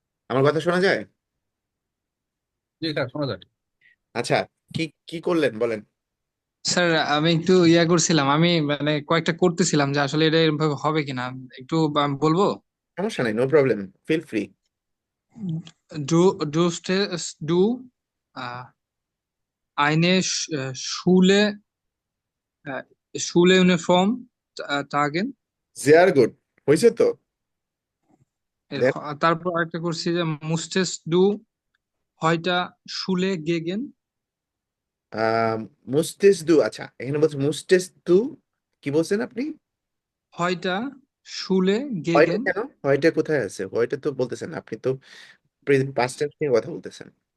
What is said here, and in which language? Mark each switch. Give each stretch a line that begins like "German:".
Bangla: আমার কথা শোনা যায়? জি স্যার, শোনা যায়। আচ্ছা, কি কি করলেন বলেন। স্যার আমি একটু করছিলাম, আমি মানে কয়েকটা করতেছিলাম যে আসলে এটা এরকম হবে কিনা, একটু বলবো। সমস্যা নাই, no problem, feel free.
German: ডু ডু ডু eine Schule, äh, Schuluniform tragen? জেয়ার গুড,
Bangla: হয়েছে তো।
English: Then,
Bangla: তারপর আরেকটা করছি যে
German: musstest du heute Schule gehen?
Bangla: মুস্তেস দু, আচ্ছা এখানে বলছে মুস্তেস দু, কি বলছেন আপনি?
German: Heute Schule
Bangla: হয়টা
German: gehen?
Bangla: কেন, হয়টা কোথায় আছে? হয়টা তো বলতেছেন আপনি তো পাস্ট টেন্স নিয়ে কথা বলতেছেন।